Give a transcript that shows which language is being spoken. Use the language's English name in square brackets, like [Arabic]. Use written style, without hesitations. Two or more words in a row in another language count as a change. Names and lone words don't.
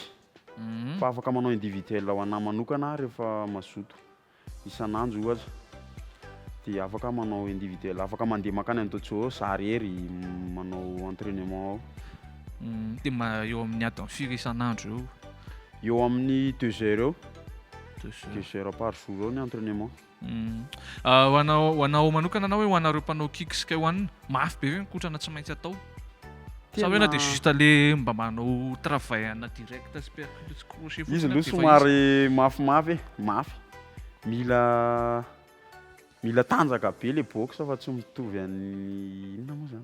[Malagasy] Fa afaka manao individuel ho anahy manokana rehefa mazoto isan'andro ohatra. De afaka manao individuel, afaka mandeha makany Antotso zary hery manao entraînement ao. De eo amin'ny adiny firy isan'andro eo? Eo amin'ny 2 heures eo. 2 [French] heures par jour [Malagasy] eo ny entraînement. Ho anao manokana na hoe ho anareo mpanao kick sy K1 mafy be hoe kotrana tsy maintsy atao? Sa hoe na de juste le mba manao travail ana direct sy crochet fotsiny? Izy aloha somary mafimafy. Mila tanjaka be le boxe fa tsy mitovy amin'ny inona moa zany?